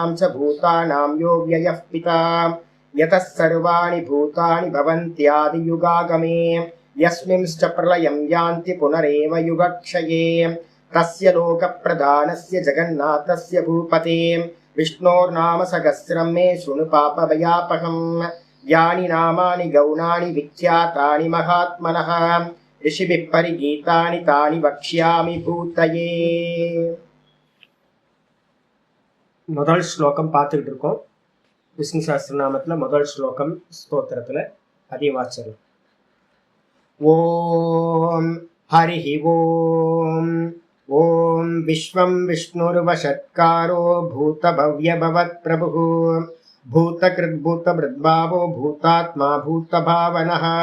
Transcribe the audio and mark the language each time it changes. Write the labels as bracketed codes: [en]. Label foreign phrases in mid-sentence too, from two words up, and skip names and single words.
[sa] च भूतानां यो व्ययः पिता यतः सर्वाणि भूतानि भवन्त्यादियुगागमे यस्मिंश्च प्रलयं यान्ति पुनरेव युगक्षये तस्य लोकप्रधानस्य जगन्नाथस्य भूपते विष्णोर्नाम सहस्रं मे शृणु पापभयापहं यानि नामानि गौणानि विख्यातानि महात्मनः ऋषिभिः परिगीतानि तानि वक्ष्यामि भूतये। [ta] முதல் ஸ்லோகம் பார்த்துக்கிட்டு இருக்கோம். விஷ்ணு சஹஸ்ரநாமத்தில் முதல் ஸ்லோகம் ஸ்தோத்திரத்தில் அதே வாச்சரம். [sa] ओम् हरिः ओम् ओम् विश्वं विष्णुर्वषट्कारो भूतभव्यभवत् प्रभुः भूतकृत् भूतभृद्भावो भूतात्मा भूतभावनः.